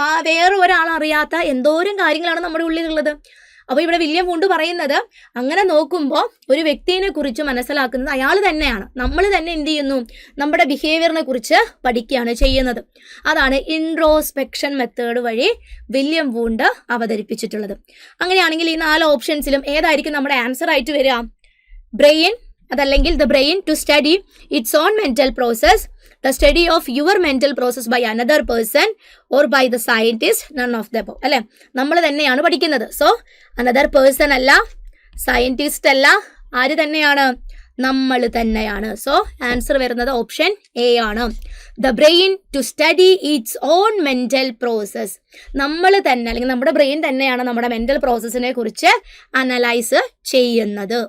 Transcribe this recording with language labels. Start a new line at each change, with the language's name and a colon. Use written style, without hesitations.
Malayalam: വേറെ ഒരാൾ അറിയാത്ത എന്തോരം കാര്യങ്ങളാണ് നമ്മുടെ ഉള്ളിലുള്ളത്. അപ്പോൾ ഇവിടെ വില്യം വൂണ്ട് പറയുന്നത് അങ്ങനെ നോക്കുമ്പോൾ ഒരു വ്യക്തിയെ കുറിച്ച് മനസ്സിലാക്കുന്നത് അയാൾ തന്നെയാണ്. നമ്മൾ തന്നെ എന്ത് ചെയ്യുന്നു? നമ്മുടെ ബിഹേവിയറിനെ കുറിച്ച് പഠിക്കുകയാണ് ചെയ്യുന്നത്. അതാണ് ഇൻട്രോസ്പെക്ഷൻ മെത്തേഡ് വഴി വില്യം വൂണ്ട് അവതരിപ്പിച്ചിട്ടുള്ളത്. അങ്ങനെയാണെങ്കിൽ ഈ 4 ഓപ്ഷൻസിലും ഏതായിരിക്കും നമ്മുടെ ആൻസർ ആയിട്ട് വരിക?
English: Brain, അതല്ലെങ്കിൽ the brain to study its own mental process, the study of your mental process by another person or by the scientist, none of the above അല്ലെ.
Malayalam: നമ്മൾ തന്നെയാണ് പഠിക്കുന്നത്. സോ അനദർ പേഴ്സൺ അല്ല, സയന്റിസ്റ്റ് അല്ല, ആര് തന്നെയാണ്? നമ്മൾ തന്നെയാണ്. സോ ആൻസർ വരുന്നത് ഓപ്ഷൻ എ ആണ്.
English: The brain to study its own mental process.
Malayalam: നമ്മൾ തന്നെ അല്ലെങ്കിൽ നമ്മുടെ ബ്രെയിൻ തന്നെയാണ് നമ്മുടെ മെന്റൽ പ്രോസസ്സിനെ കുറിച്ച് അനലൈസ് ചെയ്യുന്നത്.